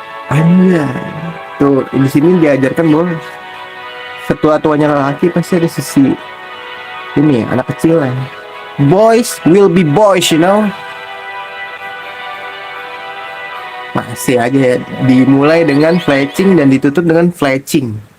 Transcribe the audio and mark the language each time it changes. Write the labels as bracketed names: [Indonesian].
[Indonesian] Anda tuh di sini diajarkan bahwa setua-tuanya lelaki pasti ada sisi ini ya, anak kecil lah. [English] Boys will be boys, you know. [Indonesian] Masih aja ya, dimulai dengan fletching dan ditutup dengan fletching.